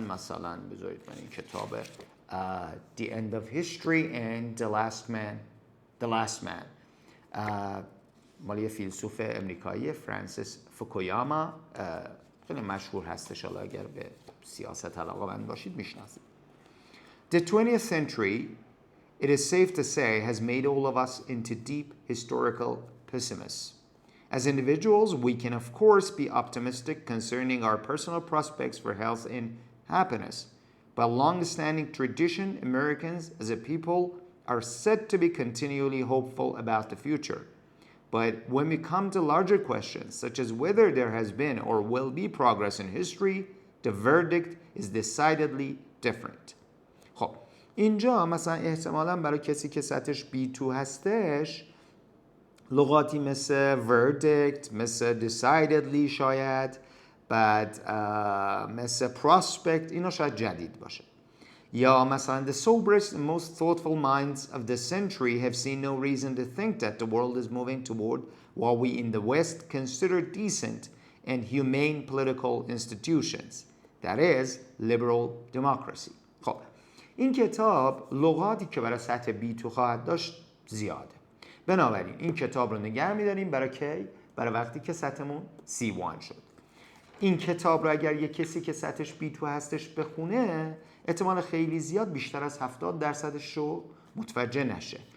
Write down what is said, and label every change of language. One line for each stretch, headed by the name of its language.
Persian: مثلا بذارید من این کتاب The End of History and The Last Man مال یه فیلسوف امریکایی فرانسیس فوکویاما، خیلی مشهور هستش، حالا اگر به سیاست علاقه‌مند باشید میشناسید.
English: The 20th century, it is safe to say, has made all of us into deep historical pessimists. As individuals, we can of course be optimistic concerning our personal prospects for health and happiness. By long-standing tradition, Americans as a people are said to be continually hopeful about the future. But when we come to larger questions, such as whether there has been or will be progress in history, the verdict is decidedly different.
Persian: خب اینجا مثلا احتمالاً برای کسی که سطحش B2 هستش لغاتی مثل verdict، مثل decidedly شاید، بعد مثل prospect، اینا شاید جدید باشه. یا مثلا
English: the soberest and most thoughtful minds of the century have seen no reason to think that the world is moving toward what we in the West consider decent and humane political institutions. That is, liberal democracy.
Persian: خب این کتاب لغاتی که برای سطح B2 خواهد داشت زیاده. بنابراین این کتاب رو نگه می‌داریم برای کی؟ برای وقتی که سطحمون C1 شد. این کتاب رو اگر یک کسی که سطحش B2 هستش بخونه، احتمال خیلی زیاد بیشتر از 70%ش رو متوجه نشه.